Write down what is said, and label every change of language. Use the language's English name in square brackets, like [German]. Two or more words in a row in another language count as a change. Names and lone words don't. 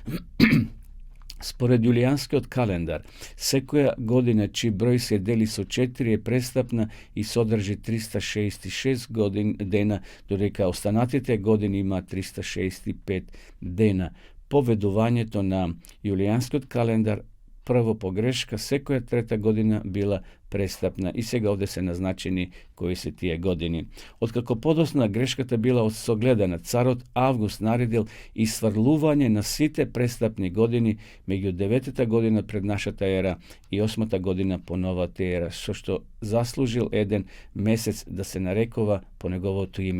[Macedonian] Според јулијанскиот календар, секоја година чиј број се дели со 4 е престапна и содржи 366 дена, додека останатите години има 365 дена. Поведувањето на јулијанскиот календар прво погрешка, секоја трета година била престапна. И сега овде се назначени кои се тие години. Откако подосна грешката била согледана, царот Август наредил исврлување на сите престапни години меѓу 9-та година пред нашата ера и 8-та година по новата ера, што заслужил еден месец да се нарекува по неговото име.